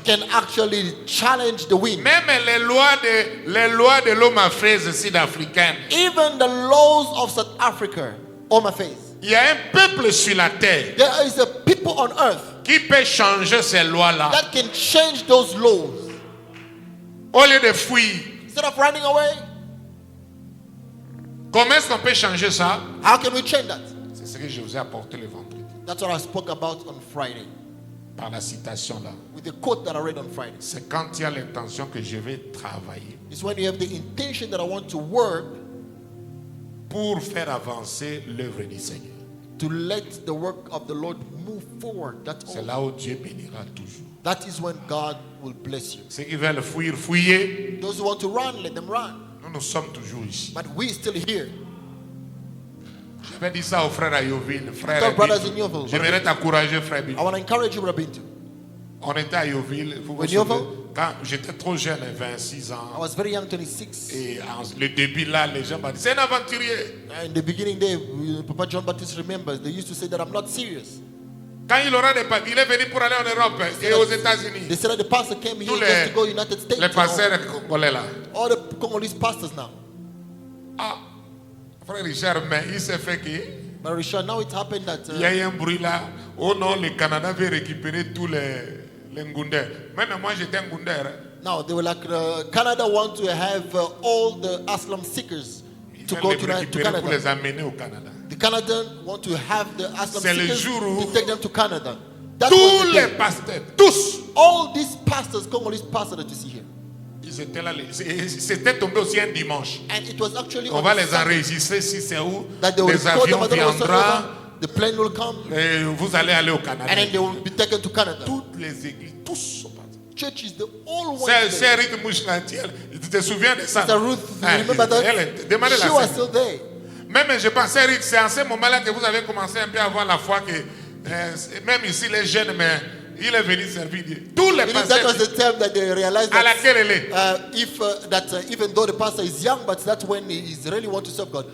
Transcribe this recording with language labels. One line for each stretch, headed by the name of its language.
English: can actually challenge the wind.
French: Même les lois de l'homme africaine sud-africaine.
English: Even the laws of South Africa on my face.
French: Il y a un peuple sur la terre
English: There is a people on earth
French: qui peut changer ces lois-là.
English: that can change those laws.
French: Au lieu de fuir,
English: Instead of running away,
French: comment est-ce qu'on peut changer ça?
English: how can we change that?
French: C'est ce que je vous ai apporté le vendredi.
English: That's what I spoke about on Friday.
French: par la citation là.
English: With the quote that I read on Friday.
French: C'est quand il y a l'intention que je vais travailler.
English: It's when you have the intention that I want to work
French: pour faire avancer l'œuvre du Seigneur.
English: To let the work of the Lord move forward.
French: C'est là où Dieu bénira toujours.
English: That is when God will bless you.
French: Ceux qui veulent fuir, fuyez.
English: Those who want to run, let them run.
French: Nous sommes toujours ici.
English: But we still here.
French: Je vais dire ça au frère Ayoville. Frère, j'aimerais t'encourager, frère Bintou.
English: I want to encourage you, Brother Bintou.
French: On était à Ayoville. Quand j'étais trop jeune, 26 ans.
English: I was very young, 26.
French: Et le début là, les gens m'ont dit, c'est un aventurier.
English: In the beginning there, Papa John Baptist remembers, they used to say that I'm not serious.
French: Quand il aura des papiers, il est venu pour aller en Europe et aux États-Unis.
English: They said that the pastor came here just to go United States.
French: Les pasteurs congolais là.
English: All the Congolese pastors now.
French: Ah, frère Richard, mais il s'est fait que.
English: But Richard, now it happened that.
French: Il y a eu un bruit là. Oh non, le Canada veut récupérer tous les Ngunders. Même moi, j'étais un Ngunder.
English: Now they were like, Canada want to have all the asylum seekers to go to Canada.
French: Pour les amener au Canada.
English: The Canadians want to have the asylum seekers to take them to Canada.
French: Tous les pasteurs, tous.
English: All these pastors, Congolese pastors that you see here.
French: Ils étaient là. C'était tombé aussi un dimanche.
English: And it was actually
French: on va les enregistrer si c'est où les avions viendront.
English: The plane will come.
French: Et vous allez aller au Canada.
English: And then they will be taken to Canada.
French: Toutes les églises, tous sont partis.
English: Churches, the all ones.
French: C'est Ruth Mouchlantiel. Tu te souviens de ça?
English: Sister Ruth, you remember that? She was still there.
French: Même je pensais, Ruth, c'est en ce moment-là que vous avez commencé un peu à avoir la foi que même ici les jeunes, mais il est venu servir Dieu. Tous les pasteurs.
English: That was the time that they realized that
French: à laquelle elle est.
English: Even though the pastor is young, but that's when he really want to serve God.